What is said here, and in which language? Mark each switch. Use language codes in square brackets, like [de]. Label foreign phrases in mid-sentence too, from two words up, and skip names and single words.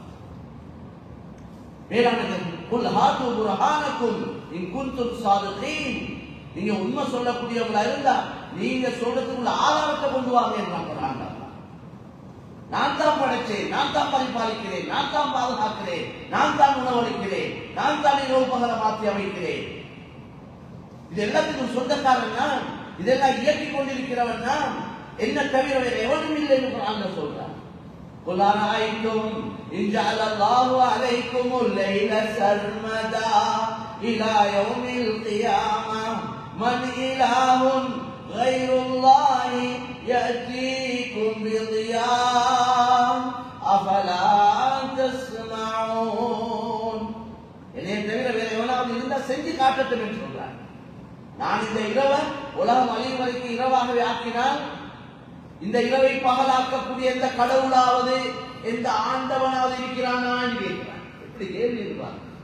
[ta] நீங்க உண்மை சொல்லக்கூடியவங்களா இருந்தா நீங்க சொல்றதுக்குள்ள ஆதாரத்தை கொண்டு வாங்க என்றாங்க. நான் தான் படைச்சேன், நான் தான் பரிபாலிக்கிறேன், நான் தான் பாதுகாக்கிறேன், நான் தான் உணவளிக்கிறேன், நான் தான் இரவு பகல மாற்றி அமைக்கிறேன். இது எல்லாத்துக்கும் சொந்தக்காரன் நான், இதெல்லாம் இயக்கிக் கொண்டிருக்கிறவன் நான், என்ன தவிர வேற எவனும் இல்லை என்று குர்ஆன்ல சொல்றான். [ar] قل أرأيتم إن جعل الله عليكم الليل سرمدا إلى يوم القيامة من إله غير الله يأتيكم بضياء أفلا تسمعون. [ta] என்னை தவிர வேற எவனாவது இருந்தா செஞ்சு காட்டட்டும் என்று சொல்றார். நான் இந்த இரவை உலகம் அழியும் வரைக்கும் இரவாகவே ஆக்கினால், இந்த இரவை பகலாக்கக்கூடிய எந்த கடவுளாவது எந்த ஆண்டவனாவது இருக்கிறானா கேட்கிறான். எப்படி கேள்வி இருப்பாங்க.